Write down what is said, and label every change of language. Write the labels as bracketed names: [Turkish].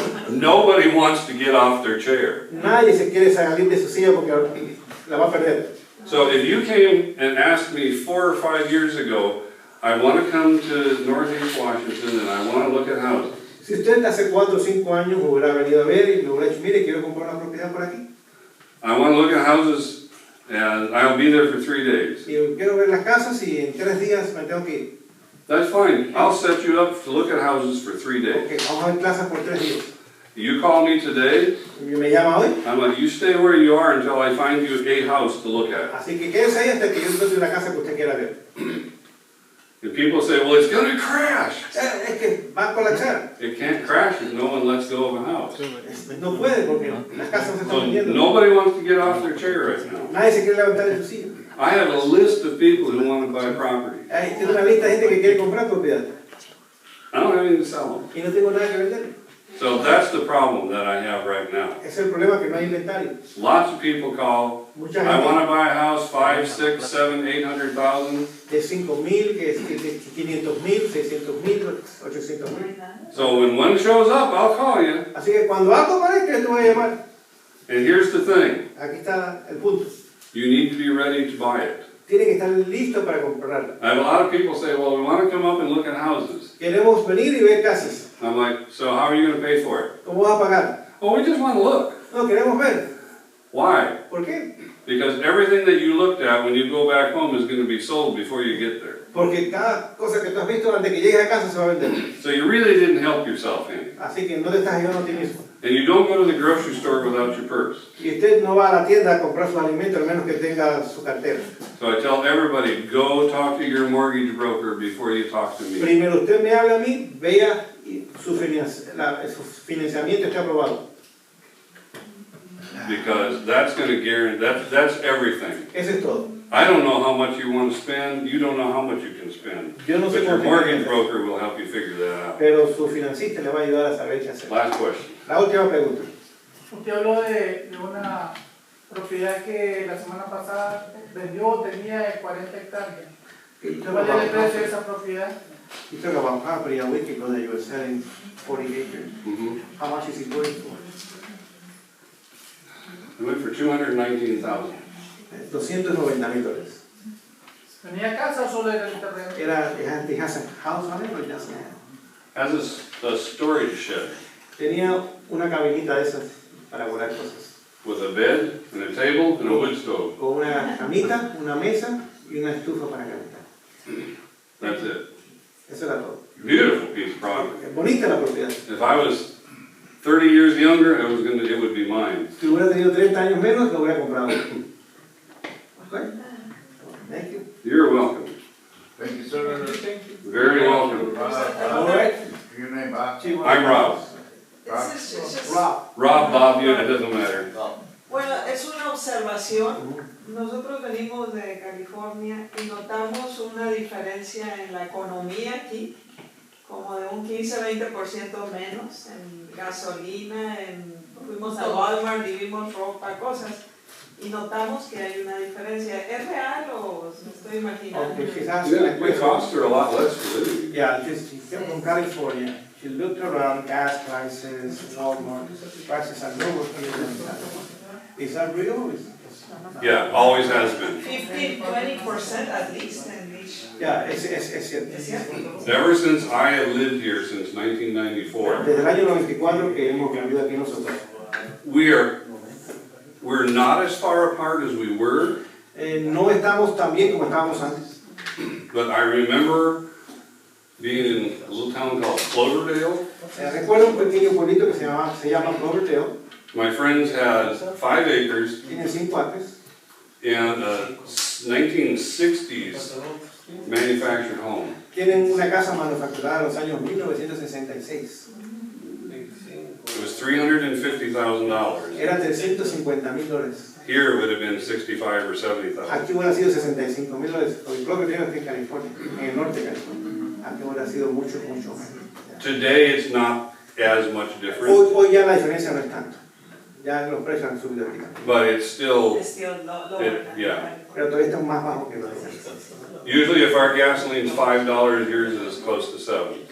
[English] Nobody wants to get off their chair. [Spanish] Nadie se quiere salir de su silla porque la va a perder. [English] So if you came and asked me 4 or 5 years ago, I want to come to Northeast Washington and I want to look at houses. [Spanish] Si usted hace 4 o 5 años me hubiera venido a ver y me hubiera dicho, mire, quiero comprar una propiedad por aquí. [English] I want to look at houses and I'll be there for 3 days. [Spanish] Y quiero ver las casas y en 3 días me tengo que ir. [English] That's fine. I'll set you up to look at houses for 3 days. [Spanish] Ok, vamos a ver casas por 3 días. [English] You call me today, [Spanish] Y me llama hoy. [English] I'm like, you stay where you are until I find you a house to look at. [Spanish] Así que quédese ahí hasta que yo encuentre una casa que usted quiera ver. [English] And people say, well, it's going to crash. [Spanish] Es que va a colapsar. [English] It can't crash if no one lets go of a house. [Spanish] No puede porque las casas no se están [English] So [Spanish] vendiendo. [English] nobody wants to get off their chair right now. [Spanish] Nadie se quiere levantar de su silla. [English] I have a list of people who want to buy property. [Spanish] Hay una lista de gente que quiere comprar propiedad [English] I don't have anything to sell them. [Spanish] y no tengo nada que vender. [English] So that's the problem that I have right now. [Spanish] Es el problema que no hay inventario. [English] Lots of people call, [Spanish] Mucha [English] I want [Spanish] gente [English] to buy a house, 5, 6, 7, 800,000. [Spanish] de 5,000, que es de 500,000, 600,000, 800,000. [English] So when one shows up, I'll call you. [Spanish] Así que cuando algo aparezca, yo te voy a llamar. [English] And here's the thing, [Spanish] Aquí está el punto. [English] you need to be ready to buy it. [Spanish] Tiene que estar listo para comprarla. [English] I have a lot of people say, well, we want to come up and look at houses. [Spanish] Queremos venir y ver casas. [English] I'm like, so how are you going to pay for it? [Spanish] ¿Cómo vas a pagar? [English] Oh, we just want to look. [Spanish] No, queremos ver. [English] Why? [Spanish] ¿Por qué? [English] Because everything that you looked at when you go back home is going to be sold before you get there. [Spanish] Porque cada cosa que tú has visto antes que llegues a casa se va a vender. [English] So you really didn't help yourself any. [Spanish] Así que no te estás ayudando a ti mismo. [English] And you don't go to the grocery store without your purse. [Spanish] Y usted no va a la tienda a comprar sus alimentos, al menos que tenga su cartera. [English] So I tell everybody, go talk to your mortgage broker before you talk to me. [Spanish] Primero usted me habla a mí, vea y su financiamiento está aprobado. [English] Because that's going to guarantee, that's everything. [Spanish] Eso es todo. [English] I don't know how much you want to spend, you don't know how much you can spend. [Spanish] Yo no sé [English] But your [Spanish] cuánto [English] mortgage broker will help you figure that out. [Spanish] pero su financista le va a ayudar a saber qué hacer. [English] Last question. [Spanish] La última pregunta. Usted habló de una propiedad que la semana pasada vendió, tenía 40 hectáreas. ¿Cuál es el precio de esa propiedad? [English] You talk about property a week ago that you were selling 40 acres. How much is it going for? It went for $219,000. [Spanish] $290,000. ¿Tenía casa o solo era el terreno? [English] It has a house on it or it doesn't have? Has a storage shed [Spanish] Tenía una cabinita de esas para guardar cosas. [English] with a bed and a table and a wood stove. [Spanish] Con una camita, una mesa y una estufa para calentar. [English] That's it. [Spanish] Eso era todo. [English] Beautiful piece of property. [Spanish] Es bonita la propiedad. [English] If I was 30 years younger, it would be mine. [Spanish] Si hubiera tenido 30 años menos, lo hubiera comprado. [English] Okay? Thank you. You're welcome. Thank you, sir. Very welcome. All right. Your name, Bob? I'm Rob. Rob. Rob, Bob, you, it doesn't matter. [Spanish] Bueno, es una observación. Nosotros venimos de California y notamos una diferencia en la economía aquí, como de un 15-20% menos en gasolina, fuimos a Walmart y vimos ropa, cosas, y notamos que hay una diferencia. ¿Es real o me estoy imaginando? [English] Okay, she's asking a Yeah, it question. costs her a lot less to live. Yeah, she came from California. She looked around gas prices, Walmart, prices are lower here than in California. Is that real? Yeah, always has been. 15-20% at least in each. [Spanish] Yeah, es cierto. ¿Es cierto? [English] Ever since I have lived here since 1994, [Spanish] Desde el año 94 que hemos vivido aquí nosotros. [English] we're not as far apart as we were, [Spanish] No estamos tan bien como estábamos antes. [English] but I remember being in a little town called Cloverdale. [Spanish] Recuerdo un pequeño pueblito que se llama Cloverdale. [English] My friends had 5 acres [Spanish] Tiene 5 acres. [English] and a 1960s manufactured home. [Spanish] Tienen una casa manufacturada en los años 1966. [English] It was $350,000. [Spanish] Era $350,000. [English] Here it would have been 65 or 70,000. [Spanish] Aquí hubiera sido $65,000, porque creo que tiene en California, en el norte de California. Aquí hubiera sido mucho, mucho más. [English] Today it's not as much different, [Spanish] Hoy ya la diferencia no es tanto. Ya los precios han subido aquí también. [English] but it's still, Es still lower than yeah. [Spanish] Pero todavía están más bajos que los demás. [English] Usually if our gasoline's $5, yours is close to 7.